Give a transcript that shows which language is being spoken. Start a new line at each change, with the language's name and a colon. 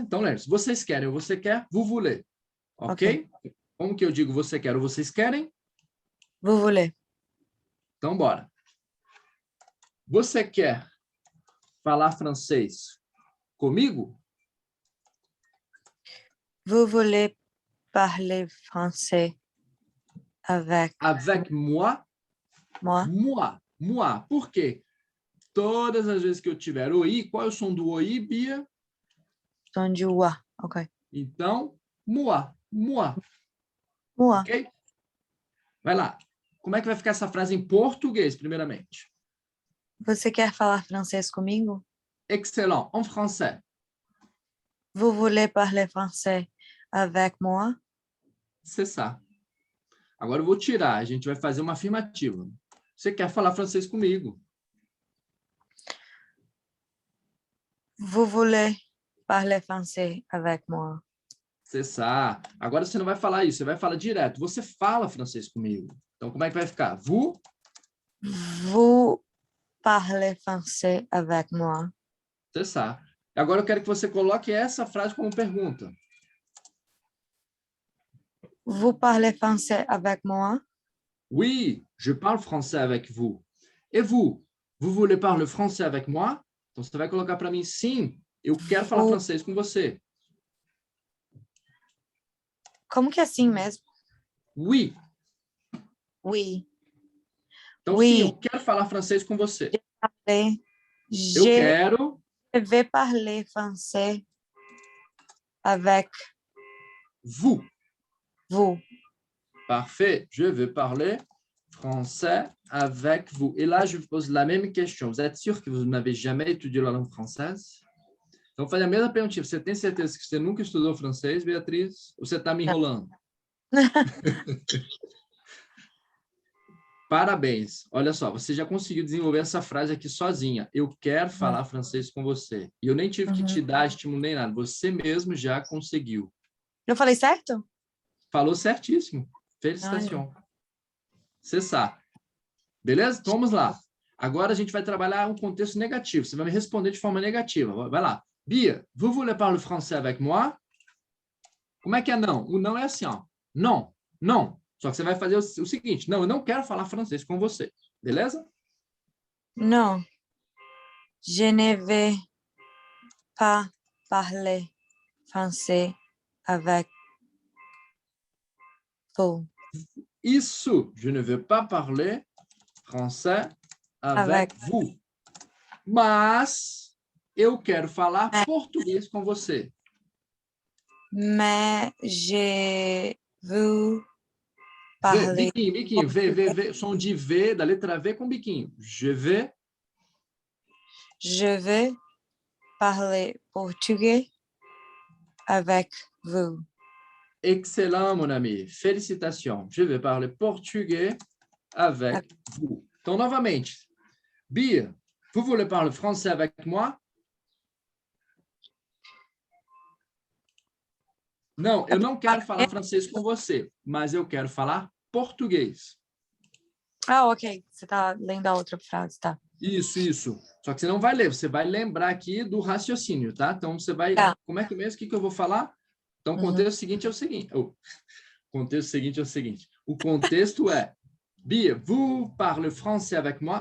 Portuguese: Então, lembre-se, vocês querem ou você quer,
French: vous voulez.
Portuguese: Ok? Como que eu digo você quer ou vocês querem?
French: Vous voulez.
Portuguese: Então, bora. Você quer falar francês comigo?
French: Vous voulez parler français avec Avec moi? moi?
Portuguese: Moi. Por quê? Todas as vezes que eu tiver oi, qual é o som do oi, Bia? Som de wa. Ok. Então, moi.
French: Moi.
Portuguese: Ok? Vai lá. Como é que vai ficar essa frase em português, primeiramente? Você quer falar francês comigo?
French: Excellent. En français. Vous voulez parler français avec moi? C'est ça.
Portuguese: Agora eu vou tirar. A gente vai fazer uma afirmativa. Você quer falar francês comigo?
French: Vous voulez parler français avec moi? C'est ça.
Portuguese: Agora você não vai falar isso, você vai falar direto. Você fala francês comigo. Então, como é que vai ficar?
French: Vous parlez français avec moi? C'est ça.
Portuguese: Agora eu quero que você coloque essa frase como pergunta.
French: Vous parlez français avec moi? Oui, je parle français avec vous. Et vous? Vous voulez parler français avec moi?
Portuguese: Então, você vai colocar para mim, sim, eu quero falar francês com você. Como que é assim mesmo?
French: Oui. Oui.
Portuguese: Então,
French: Oui.
Portuguese: sim, eu quero falar francês com você.
French: Je
Portuguese: quero...
French: vais parler français avec vous. Vous. Parfait. Je vais parler français avec vous. Et là, je vous pose la même question. Vous êtes sûr que vous n'avez jamais étudié la langue française?
Portuguese: Então, fazer a mesma pergunta. Você tem certeza que você nunca estudou francês, Beatriz? Ou você está me enrolando? Parabéns. Olha só, você já conseguiu desenvolver essa frase aqui sozinha. Eu quero falar francês com você. E eu nem tive que te dar estímulo nem nada. Você mesmo já conseguiu. Eu falei certo? Falou certíssimo. Felicitações. Você sabe. Beleza? Então, vamos lá. Agora a gente vai trabalhar um contexto negativo. Você vai me responder de forma negativa. Vai lá.
French: Bia, vous voulez parler français avec moi?
Portuguese: Como é que é não? O não é assim, ó. Não, não. Só que você vai fazer o seguinte. Não, eu não quero falar francês com você. Beleza? Não.
French: Je ne vais pas parler français avec vous.
Portuguese: Isso.
French: Je ne veux pas parler français avec vous.
Portuguese: Mas eu quero falar português com você.
French: Mais je veux parler...
Portuguese: Biquinho, V. Som de V, da letra V com biquinho.
French: Je vais parler portugais avec vous. Excellent, mon ami. Félicitations. Je vais parler portugais avec vous.
Portuguese: Então, novamente.
French: Bia, vous voulez parler français avec moi?
Portuguese: Não, eu não quero falar francês com você, mas eu quero falar português. Ah, ok. Você está lendo a outra frase, tá? Isso. Só que você não vai ler, você vai lembrar aqui do raciocínio, tá? Então, você vai... Tá. Como é que mesmo? O que eu vou falar? Então, o contexto seguinte é o seguinte. O contexto é...
French: Bia, vous parlez français avec moi?